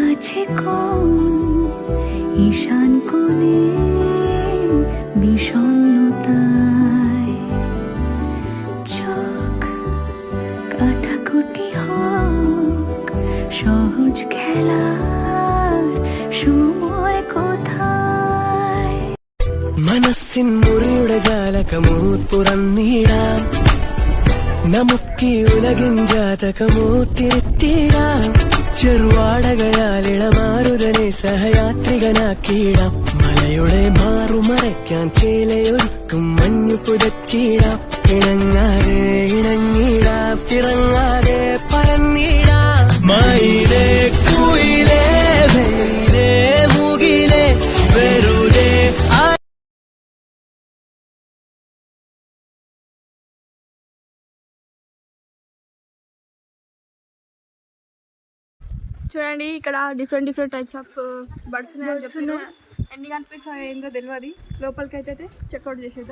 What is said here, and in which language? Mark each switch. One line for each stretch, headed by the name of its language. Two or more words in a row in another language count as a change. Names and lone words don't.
Bangla: আছে কোন ঈশান কোণে বিষণ্ণতায় চোখ কাটাকুটি হোক সহজ খেলার সময় কোথায়
Malayalam: മനസ്സിൻ മുറിയുടെ ജാലകമോ തുറന്നിടാം നമുക്കീ ഉലകിൻ ജാതകമോ തിരുത്തിടാം ചെറുവാടകയാൽ ഇളമാറുതനെ സഹയാത്രികനാക്കിയിടാം മലയുടെ മാറുമറയ്ക്കാൻ ചേലയൊരുക്കും മഞ്ഞു പുതച്ചിടാം ഇണങ്ങാതെ ഇണങ്ങിടാം തിറങ്ങാതെ പറന്നിടാം മയിലേ കുയിലേ വെയിലേ മുകിലേ വെറുതെ
Telugu: చూడండి ఇక్కడ
English: different types of birds
Telugu: ఉన్నాయని చెప్పారు. ఎన్ని కనిపిస్తాయో ఏందో తెలియదు. లోపలికి అయితే చెక్అవుట్ చేసేద్దాం.